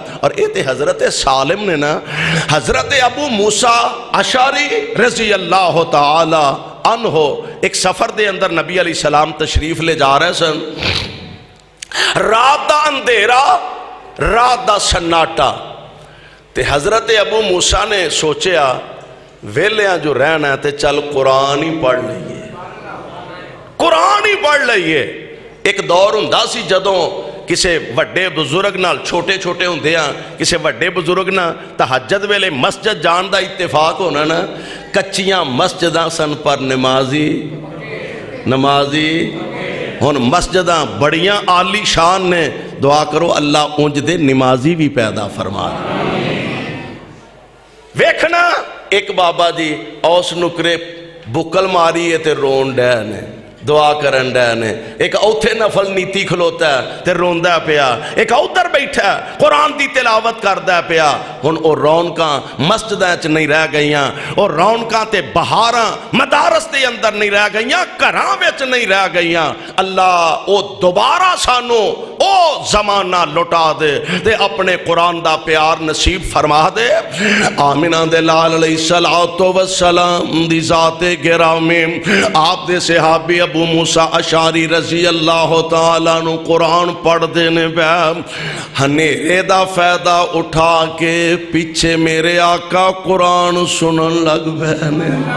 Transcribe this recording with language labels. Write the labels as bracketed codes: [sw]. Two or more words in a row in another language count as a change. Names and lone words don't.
[pa] اور اے تے حضرت سالم نے نا، حضرت ابو موسیٰ اشعری رضی اللہ تعالی عنہ ایک سفر دے اندر نبی علیہ السلام تشریف لے جا رہے سن، رات دا اندھیرا، رات دا سناٹا، تے حضرت ابو موسیٰ نے سوچیا ویلیاں جو رہنا ہے تے چل قرآن ہی پڑھ لئیے، قرآن ہی پڑھ لئیے۔ ایک دور ہوندا سی جدوں کسے وڈے بزرگ نال چھوٹے چھوٹے ہوندے ہاں، کسے وڈے بزرگ نال تہجد ویلے مسجد جان دا اتفاق ہونا نا، کچیاں مسجداں سن پر نمازی ہن مسجداں بڑیاں عالی شان نے، دعا کرو اللہ اونج دے نمازی بھی پیدا فرما۔ ویکھنا ایک بابا جی اوس نکرے بکل ماری ہے تے رون ڈین ہے، دعا کرن ڈین ہے، ایک اوتھے نفل نیتی کھلوتا ہے تے روندہ پیا، ایک اوتر بیٹھا ہے قرآن دی تلاوت کردہ پیا۔ ہن او رونکاں مسجدیں چ نہیں رہ گئیاں، او رونکاں تے بہاراں مدارس دے اندر نہیں رہ گئیاں، گھراں وچ نہیں رہ گئیاں۔ اللہ او دوبارہ سانو او زمانہ لٹا دے تے اپنے قرآن دا پیار نصیب فرما دے۔ آمنہ دے لال علیہ السلام دی ذات گرامی، آپ دے صحابی ابو موسیٰ اشعری رضی اللہ تعالیٰ نو قرآن پڑھ دینے پہ ہنیرے دا فائدہ اٹھا کے پیچھے میرے آقا قرآن سنن لگ بینے۔